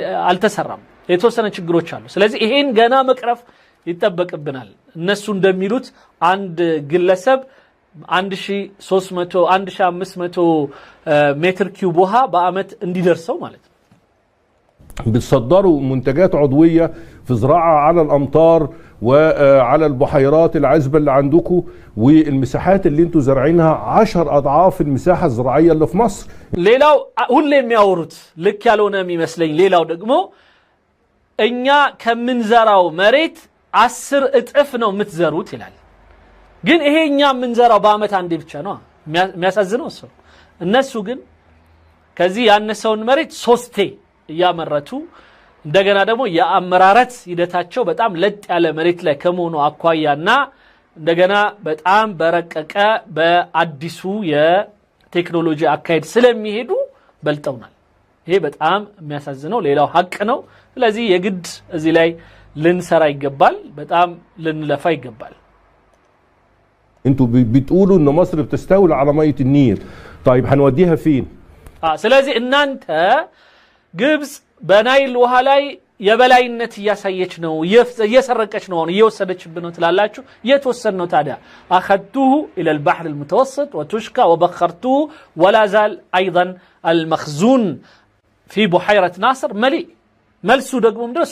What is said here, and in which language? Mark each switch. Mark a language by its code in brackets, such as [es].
[am] አልተሰራም። የተወሰነ ችግሮች አሉ። ስለዚህ ይሄን ገና መቅረፍ ይጠበቅብናል። እነሱ እንደሚሉት አንድ ግለሰብ 1300 1500 ሜትር ኪዩብ ውሃ በአመት እንዲደርሰው ማለት ነው። [ar] بتصدروا منتجات عضوية في زراعة على الأمطار وعلى البحيرات العذبة اللي عندكم والمساحات اللي انتوا زارعينها 10 أضعاف المساحة الزراعية اللي في مصر. [am] ሌላው ሁሌ የሚያወሩት ልክ ያልሆነ የሚመስለኝ ሌላው ደግሞ እኛ ከምንዘራው መሬት 10 እጥፍ ነው የምትዘሩት ይላል። ግን ይሄ እኛ የምንዘራው በአመት አንዴ ብቻ ነው። የሚያሳዝነው እሱ እነሱ ግን ከዚህ ያነሰውን መሬት 3ቴ እያመረቱ እንደገና ደግሞ የአመራረት ሂደታቸው በጣም ለጥ ያለ መሬት ላይ ከመሆኑ አኳያና እንደገና በጣም በረቀቀ በአዲሱ የቴክኖሎጂ አካሄድ ስለሚሄዱ በልጠውናል። ይሄ በጣም የሚያሳዝነው ሌላው ሀቅ ነው። ስለዚህ የግድ እዚህ ላይ ልንሰራ ይገባል፣ በጣም ልንለፋ ይገባል። [ar] انتوا بتقولوا ان مصر بتستولي على ميه النيل، طيب هنوديها فين؟ [am] ስለዚህ እናንተ ግብጽ በናይል ውሃ ላይ የበላይነት እያሳየች ነው፣ እየሰረቀች ነው፣ እየወሰደችብን ነው ትላላችሁ። የተወሰነ ነው ታዲያ [ar] اخذتوه الى البحر المتوسط وتشكى وبخرتوه ولا زال ايضا المخزون في بحيره ناصر مليء። [am] መልሱ ደግሞ ምንድነው?